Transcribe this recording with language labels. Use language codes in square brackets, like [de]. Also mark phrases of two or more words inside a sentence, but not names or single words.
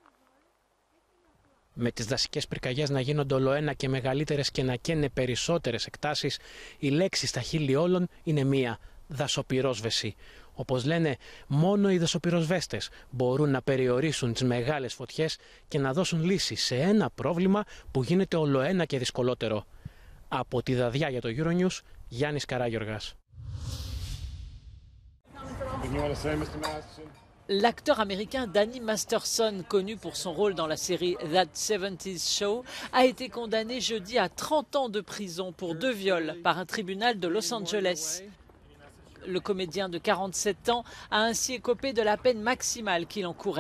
[el] Με τις δασικές πυρκαγιές να γίνονται ολοένα και μεγαλύτερες και να καίνε περισσότερες εκτάσεις, η λέξη στα χείλη όλων είναι μία: δασοπυρόσβεση. Όπως λένε, μόνο οι δασοπυροσβέστες μπορούν να περιορίσουν τις μεγάλες φωτιές και να δώσουν λύση σε ένα πρόβλημα που γίνεται ολοένα και δυσκολότερο. Από τη Δαδιά για το Euronews, Γιάννης Καράγιοργας. [fr] L'acteur américain Danny Masterson, connu pour son rôle dans la série That 70's Show, a été condamné jeudi à 30 ans de prison pour 2 viols par un tribunal de Los Angeles. Le comédien de 47 ans a ainsi écopé de la peine maximale qu'il encourait.